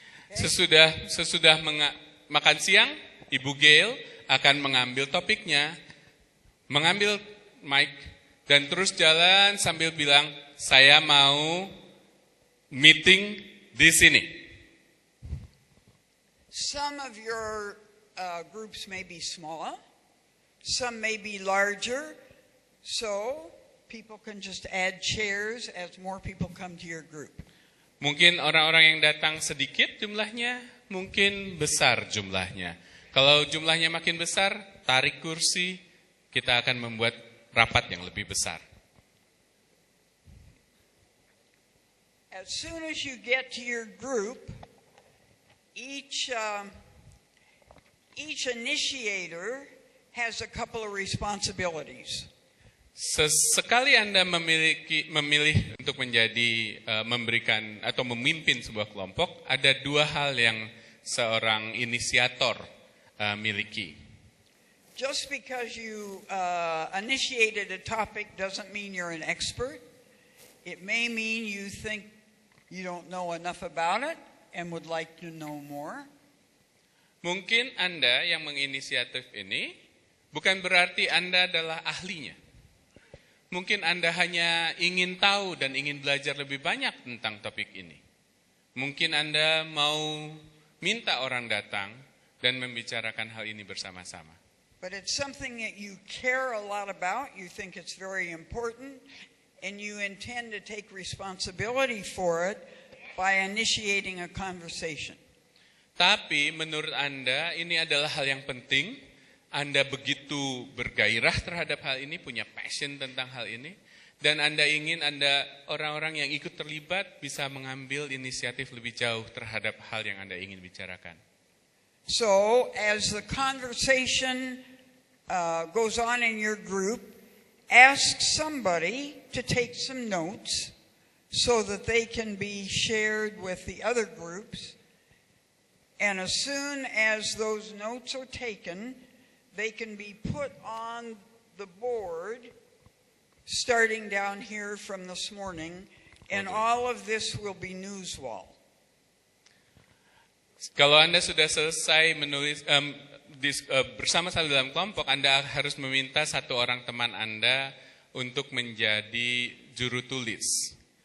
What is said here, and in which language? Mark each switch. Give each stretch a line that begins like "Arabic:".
Indonesian: Sesudah makan siang, Ibu Gail akan mengambil topiknya, mengambil mic, dan terus jalan sambil bilang, saya mau meeting di sini.
English: Some of your groups may be smaller, some may be larger, so people can just add chairs as more people come to your group.
Indonesian: Mungkin orang-orang yang datang sedikit jumlahnya, mungkin besar jumlahnya. Kalau jumlahnya makin besar, tarik kursi, kita akan membuat rapat yang lebih besar.
English: As soon as you get to your group, each initiator has a couple of responsibilities.
Indonesian: Sesekali Anda memilih untuk menjadi memberikan atau memimpin sebuah kelompok, ada 2 hal yang seorang inisiator miliki.
English: Just because you initiated a topic doesn't mean you're an expert. It may mean you think you don't know enough about it and would like to know more.
Indonesian: Mungkin Anda yang menginisiatif ini bukan berarti Anda adalah ahlinya. Mungkin Anda hanya ingin tahu dan ingin belajar lebih banyak tentang topik ini. Mungkin Anda mau minta orang datang dan membicarakan hal ini bersama-sama.
English: But it's something that you care a lot about, you think it's very important, and you intend to take responsibility for it by initiating a conversation.
Indonesian: Tapi menurut Anda ini adalah hal yang penting. Anda begitu bergairah terhadap hal ini, punya passion tentang hal ini, dan Anda ingin orang-orang yang ikut terlibat bisa mengambil inisiatif lebih jauh terhadap hal yang Anda ingin bicarakan.
English: So, as the conversation goes on in your group, ask somebody to take some notes so that they can be shared with the other groups. And as soon as those notes are taken, they can be put on the board starting down here from this morning, and all of this will be news wall.
Indonesian: Kalau Anda sudah selesai menulis bersama-sama dalam kelompok, Anda harus meminta satu orang teman Anda untuk menjadi juru tulis.